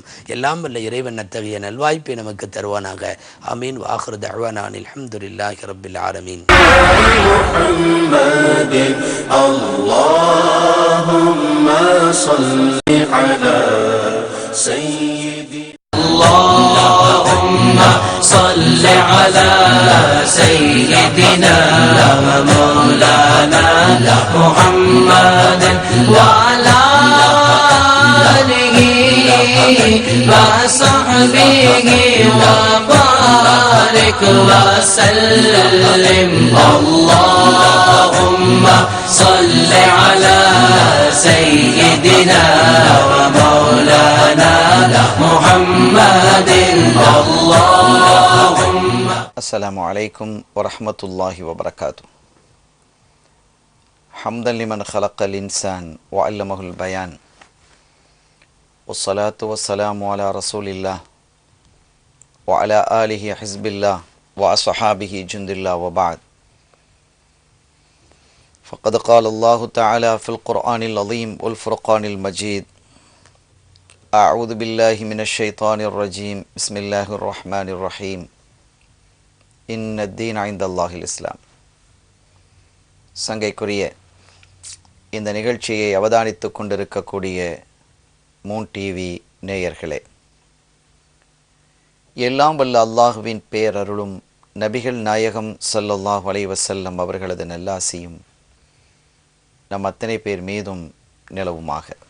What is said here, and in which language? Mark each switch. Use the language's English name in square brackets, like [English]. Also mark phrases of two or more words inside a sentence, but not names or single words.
[Tamil] எல்லாம் வல்ல இறைவன் அத்தகைய நல்வாய்ப்பை நமக்கு தருவானாக. ஆமீன். [Arabic] وآخر دعوانا الحمد لله رب العالمين. اللهم صل على சய்யிதி اللهم صل على سيدنا ومولانا محمد وعلى آله وصحبه وبارك وسلم. اللهم صل على سيدنا ومولانا محمد. الله السلام عليكم ورحمة الله وبركاته. حمدا لمن خلق الإنسان وعلمه البيان والصلاة والسلام على رسول الله وعلى آله حزب الله وأصحابه جند الله وبعد. فقد قال الله تعالى في القرآن العظيم والفرقان المجيد: أعوذ بالله من الشيطان الرجيم بسم الله الرحمن الرحيم إن الدين عند الله الإسلام. [Tamil] சங்கைக்குரிய இந்த நிகழ்ச்சியை அவதானித்துக் கொண்டிருக்கக்கூடிய மூன் டிவி நேயர்களே, எல்லாம் வல்ல அல்லாஹுவின் பேரருளும் நபிகள் நாயகம் [Arabic] صلى الله عليه وسلم [Tamil] அவர்களது நல்லாசியும் நம் அத்தனை பேர் மீதும் நிலவுமாக.